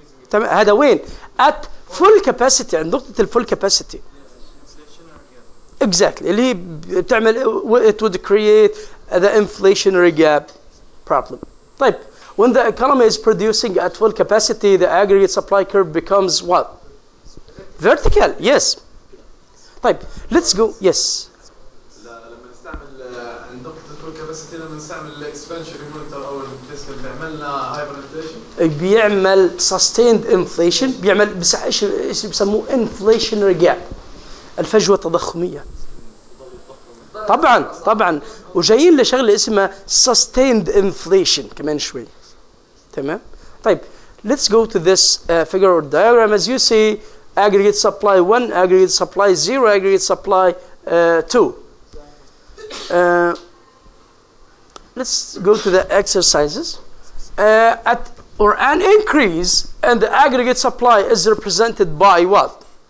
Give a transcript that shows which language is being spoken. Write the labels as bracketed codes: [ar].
[ar] تمام؟ هذا وين؟ [en] at full capacity [ar] عند نقطة الفول capacity. [en] Exactly [ar] اللي هي بتعمل [en] it would create the inflationary gap problem. طيب when the economy is producing at full capacity the aggregate supply curve becomes what? Vertical. Yes. [ar] طيب [en] let's go. Yes. [ar] لما نستعمل عند نقطة الفول كاباسيتي لما نستعمل الاكسبانشن مونيتور او الفيسكال بيعمل لنا هايبر انفليشن بيعمل [en] sustained inflation [ar] بيعمل ايش بسموه inflationary gap الفجوة التضخمية. طبعا وجايين لشغله اسمها [en] sustained inflation [ar] كمان شوي. تمام؟ طيب [en] let's go to this figure or diagram. As you see aggregate supply 1, aggregate supply 0, aggregate supply 2. Let's go to the exercises. An increase in the aggregate supply is represented by what?